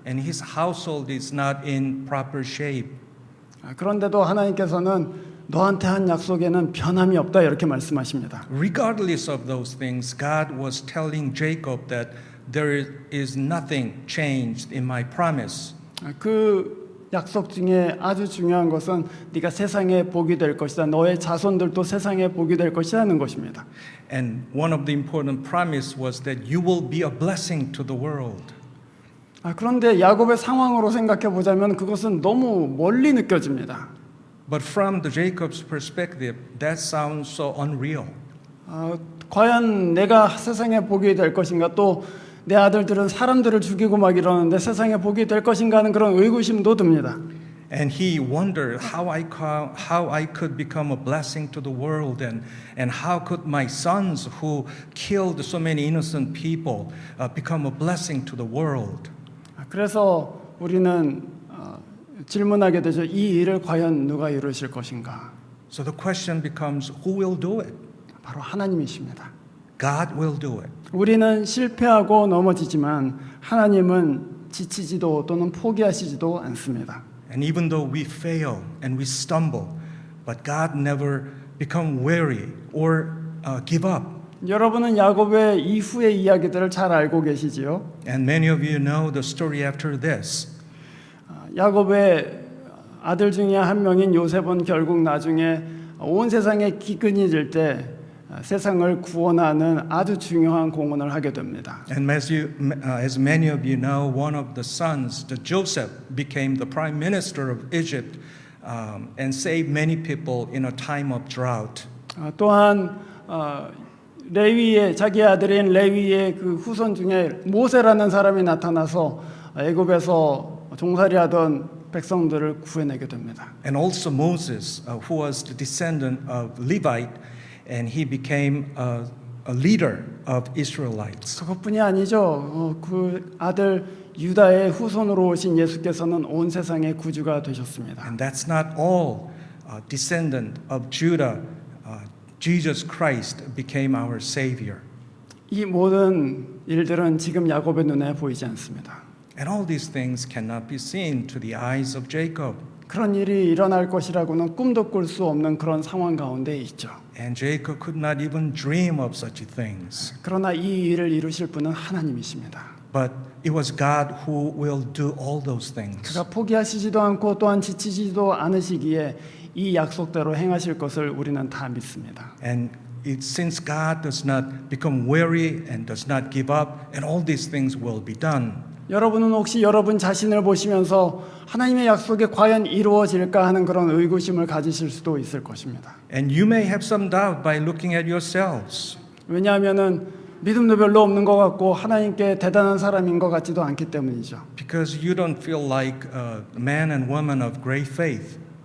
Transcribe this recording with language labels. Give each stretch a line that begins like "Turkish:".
English: And his household is not in proper shape.
Korean: 그런데도 하나님께서는 너한테 한 약속에는 변함이 없다 이렇게 말씀하십니다.
English: Regardless of those things, God was telling Jacob that there is nothing changed in my promise.
Korean: 그 약속 중에 아주 중요한 것은 네가 세상에 복이 될 것이다. 너의 자손들도 세상에 복이 될 것이라는 것입니다.
English: And one of the important promise was that you will be a blessing to the world.
Korean: 그런데 야곱의 상황으로 생각해 보자면 그것은 너무 멀리 느껴집니다.
English: But from the Jacob's perspective, that sounds so unreal.
Korean: 과연 내가 세상에 복이 될 것인가 또 내 아들들은 사람들을 죽이고 막 이러는데 세상에 복이 될 것인가 하는 그런 의구심도 듭니다.
English: And he wondered how I could become a blessing to the world, and how could my sons who killed so many innocent people become a blessing to the world.
Korean: 그래서 우리는 질문하게 되죠. 이 일을 과연 누가 이루실 것인가?
English: So the question becomes, who will do it?
Korean: 바로 하나님이십니다.
English: God will do it.
Korean: 우리는 실패하고 넘어지지만 하나님은 지치지도 또는 포기하시지도 않습니다.
English: And even though we fail and we stumble, but God never become weary or give up.
Korean: 여러분은 야곱의 이후의 이야기들을 잘 알고 계시지요.
English: And many of you know the story after this.
Korean: 야곱의 아들 중에 한 명인 요셉은 결국 나중에 온 세상에 기근이 질 때 세상을 구원하는 아주 중요한 공헌을 하게 됩니다.
English: And as many of you know, one of the sons, the Joseph, became the prime minister of Egypt and saved many people in a time of drought.
Korean: 또한 레위의 자기 아들인 레위의 그 후손 중에 모세라는 사람이 나타나서 애굽에서 종살이하던 백성들을 구해내게 됩니다.
English: And also Moses, who was the descendant of Levite, and he became a leader of Israelites.
Korean: 그것뿐이 아니죠. 그 아들 유다의 후손으로 오신 예수께서는 온 세상의 구주가 되셨습니다.
English: And that's not all. Descendant of Judah, Jesus Christ became our Savior.
Korean: 이 모든 일들은 지금 야곱의 눈에 보이지 않습니다.
English: And all these things cannot be seen to the eyes of Jacob.
Korean: 그런 일이 일어날 것이라고는 꿈도 꿀 수 없는 그런 상황 가운데 있죠.
English: And Jacob could not even dream of such things.
Korean: 그러나 이 일을 이루실 분은 하나님이십니다.
English: But it was God who will do all those things.
Korean: 그가 포기하시지도 않고 또한 지치지도 않으시기에 이 약속대로 행하실 것을 우리는 다 믿습니다.
English: And since God does not become weary and does not give up, and all these things will be done.
Korean: 여러분은 혹시 여러분 자신을 보시면서 하나님의 약속이 과연 이루어질까 하는 그런 의구심을 가지실 수도 있을 것입니다.
English: And you may have some doubt by looking at yourselves.
Korean: 왜냐하면은 믿음도 별로 없는 것 같고 하나님께 대단한 사람인 것 같지도 않기 때문이죠.
English: Because you don't feel like a man and woman of great faith.